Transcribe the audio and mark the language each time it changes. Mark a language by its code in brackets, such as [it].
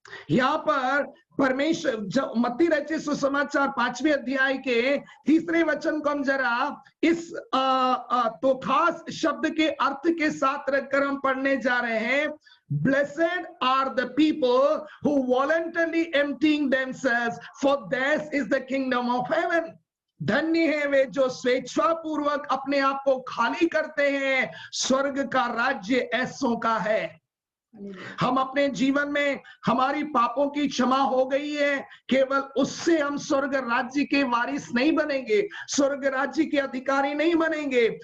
[hi] यहाँ पर परमेश्वर, मत्ती रचित सुसमाचार 5वें अध्याय के 3 वचन को हम जरा इस तोखास शब्द के अर्थ के साथ रखकर हम पढ़ने जा रहे हैं। [en] Blessed are the people who voluntarily emptying themselves, for theirs is the kingdom of heaven. [hi] धन्य है वे जो स्वेच्छा पूर्वक अपने आप को खाली करते हैं, स्वर्ग का राज्य ऐसों का है। हम अपने जीवन में, हमारी पापों की क्षमा हो गई है, केवल उससे हम स्वर्ग राज्य के वारिस नहीं बनेंगे, स्वर्ग राज्य के अधिकारी नहीं बनेंगे।